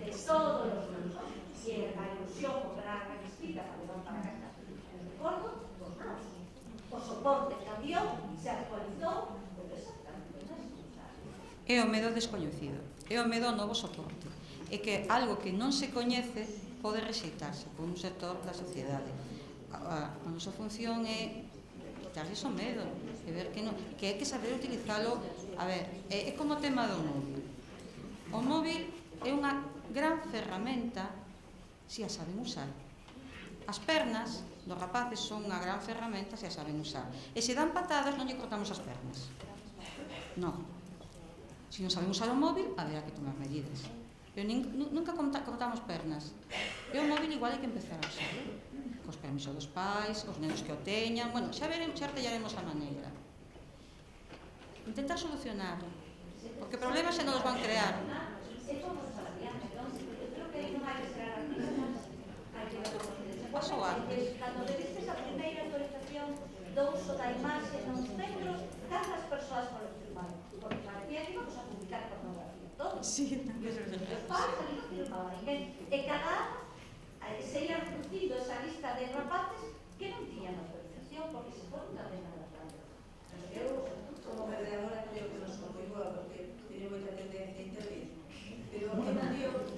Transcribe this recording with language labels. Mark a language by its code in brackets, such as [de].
[es] Todos los niños tienen la ilusión por la revistita para llevar para casa. El recuerdo, los blogs. O soporte cambió, se actualizó, pero exactamente [gl] É o medo descoñecido, é o medo ao novo soporte. É que algo que non se coñece pode rexeitarse por un sector da sociedade. A nosa función é quitarlles o medo, e ver que hai que saber utilizalo. A ver, é como o tema do móvil. O móvil é unha gran ferramenta se a saben usar. As pernas dos rapaces son unha gran ferramenta se a saben usar. E se dan patadas non lle cortamos as pernas. Non. Se non saben usar o móvil, haberá que tomar medidas. Pero nunca cortamos pernas. E o móvil igual hai que empezar a usar. Cos permisos dos pais, os nenos que o teñan. Bueno, xa artellaremos a maneira. Intentar solucionar. Porque problemas xa non os van crear. Pasou antes. Cando reviste a primeira autorización do uso da imaxe nos centros, cantas persoas firmaron? Porque parecía que íbamos a publicar pornografía todos. Sí, Os pais ali non firmaba ninguén. E cada ano se ia reducindo esa lista de rapaces que non tiñan autorización porque se foron tamén a las grandes. Eu, como mediadora, creo que non son moi boa porque teño moita tendencia a intervir. Pero eu non digo